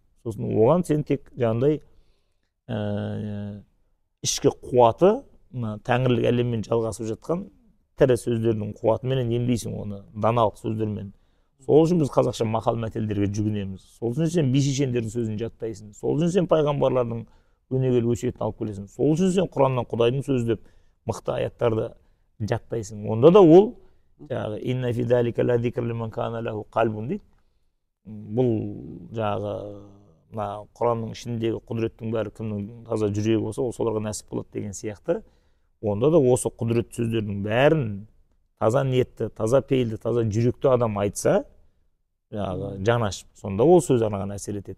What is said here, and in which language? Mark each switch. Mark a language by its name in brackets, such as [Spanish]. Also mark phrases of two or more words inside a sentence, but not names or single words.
[Kazakh] Сосын оған сен тек жаңағыдай ішкі қуаты, тәңірлік әлеммен жалғасып жатқан тірі сөздердің қуатымен емдейсің оны, даналық сөздермен. Сол үшін біз қазақша мақал мәтелдерге жүгінеміз. Сол үшін сен би шешендердің сөзін жаттайсың. Сол үшін сен пайғамбарлардың өнегелі өсиетін алып келесің. Сол үшін сен Құраннан Құдайдың сөзі деп мықты аяттарды жаттайсың. Онда да ол [Arabic] إن في ذلك لذكرى لمن كان له قلب [Kazakh] дейді. Бұл мына Құранның ішіндегі құдіреттің бәрі кімнің таза жүрегі болса, ол соларға нәсіп болады деген сияқты. Онда да осы құдірет сөздердің бәрін таза ниетті, таза пейілді, таза жүректі адам айтса, жаңағы жан ашып, сонда ол сөз анаған әсер етеді.